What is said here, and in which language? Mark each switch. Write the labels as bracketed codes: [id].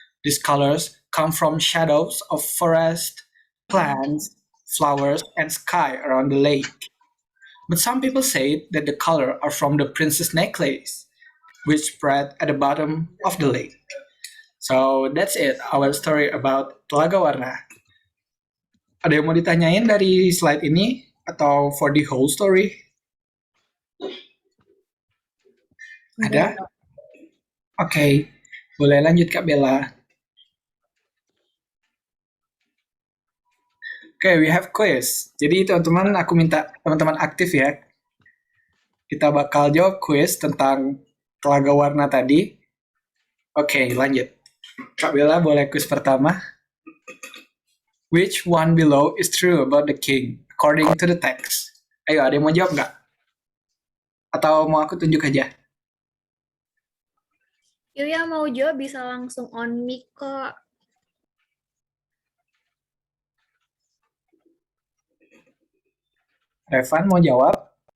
[en] These colors come from shadows of forest, plants, flowers, and sky around the lake. But some people say that the color are from the princess necklace, which spread at the bottom of the lake. So that's it, our story about Telaga Warna. [id] Ada yang mau ditanyain dari slide ini atau [en] for the whole story? [id] Ada? Oke, boleh lanjut Kak Bella. Oke, [en] we have quiz. [id] Jadi teman-teman, aku minta teman-teman aktif ya. Kita bakal jawab quiz tentang telaga warna tadi. Oke, lanjut. Kak Bella boleh quiz pertama. [en] Which one below is true about the king according to the text? [id] Ayo, ada yang mau jawab nggak? Atau mau aku tunjuk aja? Yuya mau jawab bisa langsung on mic kok. Revan mau jawab?